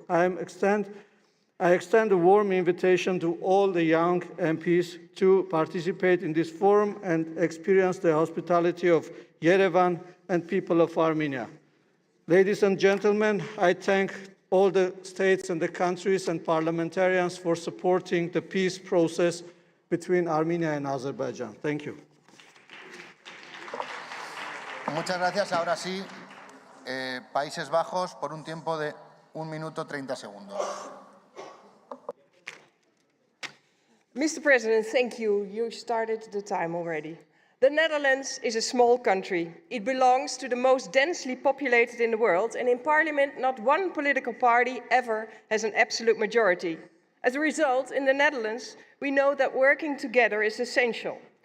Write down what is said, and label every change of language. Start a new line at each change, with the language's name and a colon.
English: I extend a warm invitation to all the young MPs to participate in this forum and experience the hospitality of Yerevan and people of Armenia. Ladies and gentlemen, I thank all the states and the countries and parliamentarians for supporting the peace process between Armenia and Azerbaijan. Thank you.
Spanish: Muchas gracias. Ahora sí, Países Bajos por un tiempo de 1 minuto 30 segundos.
English: Mr. President, thank you. You started the time already. The Netherlands is a small country. It belongs to the most densely populated in the world, and in Parliament, not one political party ever has an absolute majority. As a result, in the Netherlands, we know that working together is essential.